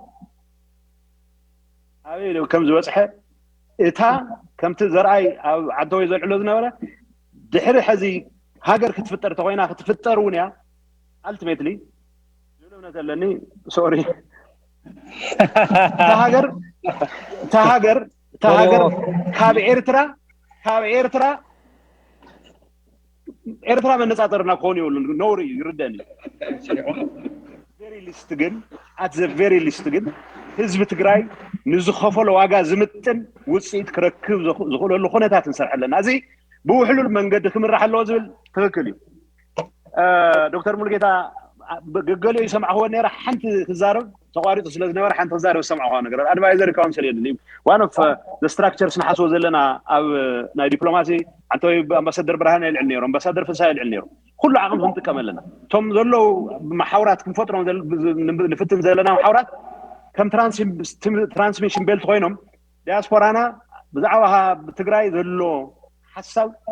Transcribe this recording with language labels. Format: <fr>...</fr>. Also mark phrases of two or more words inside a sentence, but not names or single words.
<ti>ኣበይ ከም ዝበፅሐ እታ ከምቲ ዘርኣይ ኣብ ዓደወይ ዘልዕሎ ዝነበረ ድሕሪ ሕዚ ሃገር ክትፍጠር ተኮይና ክትፍጠር እውን እያ ultimately ዝብል እምነት ኣለኒ ሶሪ ተሃገር ካብ ኤርትራ መነፃፀርና ክኾን ይብሉ ነውሪ ይርደኒ</ti> <en>at the very least</en> <ti>ግን ህዝቢ ትግራይ ንዝኸፈሎ ዋጋ ዝምጥን ውፅኢት ክረክብ ዝኽእለሉ ኩነታት እንሰርሕ ኣለና እዚ ብውሕሉል መንገዲ ክምራሕ ኣለዎ ዝብል ትክክል እዩ ዶክተር ሙልጌታ ገገሊኡ ይሰምዐኽዎ ነይረ ሓንቲ ክዛረብ ተቋሪጡ ስለ ዝነበረ ሓንቲ ክዛረብ ዝሰምዐኽዎ ነገር</ti> <en>advisory council</en> <ti>የድሊ</ti> <en>one of the structures</en> <ti>ንሓስቦ ዘለና ኣብ ናይ ዲፕሎማሲ ዓንተወይ ኣምባሳደር ብርሃነ ይልዕል ነይሩ ኣምባሳደር ፍሳሐ ይልዕል ነይሩ ኩሉ ዓቕሚ ክንጥቀም ኣለና እቶም ዘለው ማሕበራት ክንፈጥሮም ንፍትን ዘለና ማሕበራት ከም</ti> <en>transmission belt</en> <ti>ኮይኖም ዲያስፖራና ብዛዕባ ትግራይ ዘሎ ሓሳብ</ti>